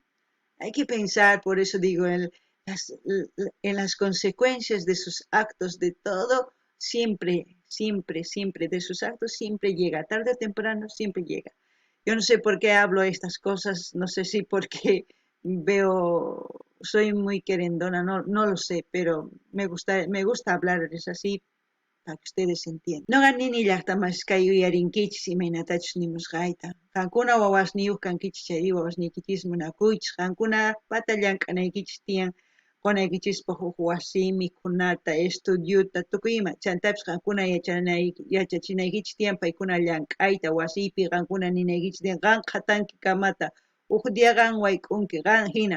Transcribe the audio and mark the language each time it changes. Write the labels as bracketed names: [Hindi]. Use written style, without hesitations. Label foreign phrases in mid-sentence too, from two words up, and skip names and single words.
[Spanish] Hay que pensar, por eso digo, en las consecuencias de sus actos, de todo, siempre, siempre, siempre, de sus actos siempre llega, tarde o temprano siempre llega. Yo no sé por qué hablo estas cosas, no sé si porque soy muy querendona, no lo sé, pero me gusta hablarles así para que ustedes entiendan. [Quechua] Noqa nini llaqtamasqay uyarinkichis imaynatachus nimusqayta. Qankuna wawasniyuq kankichis chayri wawasniykichis munakuychis. Qankuna pata llank'anaykichis tiyan qunaykichispaq huk wasi, mikhunata, estudiuta, tukuy ima. Chantapis qankuna yachachinaykichis tiyan paykuna llank'ayta wasipi, qankuna ninaykichis tiyan qan qatanki kamata, huk dia qan wayk'unki, qan hina.